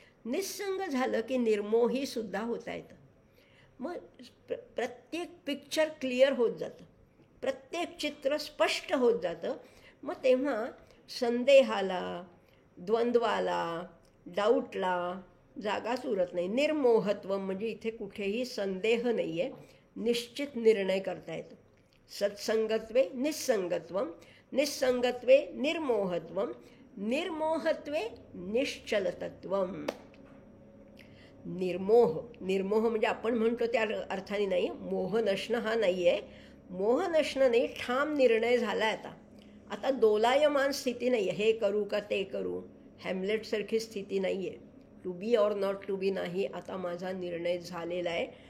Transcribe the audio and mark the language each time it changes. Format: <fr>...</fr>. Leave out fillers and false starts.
<mr>निस्संग झालं की निर्मोहीसुद्धा होता येतं. मग प्रत्येक पिक्चर क्लिअर होत जातं, प्रत्येक चित्र स्पष्ट होत जातं. मग तेव्हा संदेहाला, द्वंद्वाला, डाऊटला जागाच उरत नाही. निर्मोहत्व म्हणजे इथे कुठेही संदेह नाही आहे, निश्चित निर्णय करता येतो.</mr> <sa>सत्संगत्वे निस्संगत्वम, निस्संगत्वे निर्मोहत्वम, निर्मोहत्वे निश्चलतत्वम.</sa> <mr>निर्मोह म्हणजे आपण म्हणतो त्या अर्थाने नाही. मोह नसणं हा नाही आहे. मोह नसणं नाही, ठाम निर्णय झाला आता. आता दोलायमान स्थिती नाही आहे, हे करू का ते करू, हॅमलेटसारखी स्थिती नाही आहे.</mr> <en>to be or not to be</en> <mr>नाही, आता माझा निर्णय झालेला आहे.</mr>